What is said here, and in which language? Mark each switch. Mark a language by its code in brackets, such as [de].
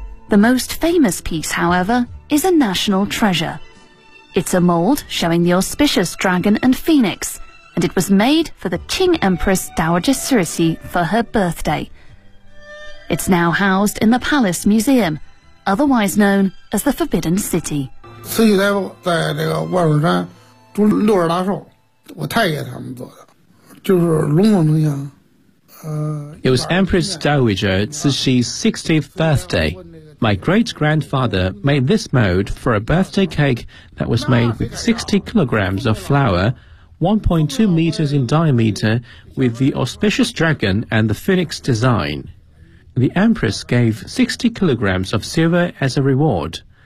[en] The most famous piece, however, is a national treasure. It's a mold showing the auspicious dragon and phoenix, and it was made for the Qing Empress Dowager Cixi for her birthday. It's now housed in the Palace Museum, otherwise known as the Forbidden City. [zh] 慈禧太后在这个万寿山住六十大寿，我太爷他们做的，就是龙凤呈祥。 [en] It was Empress Dowager Cixi's 60th birthday. My great-grandfather made this mold for a birthday cake that was made with 60 kilograms of flour, 1.2 meters in diameter, with the auspicious dragon and the phoenix design. the Empress gave 60 kilograms of silver as a reward.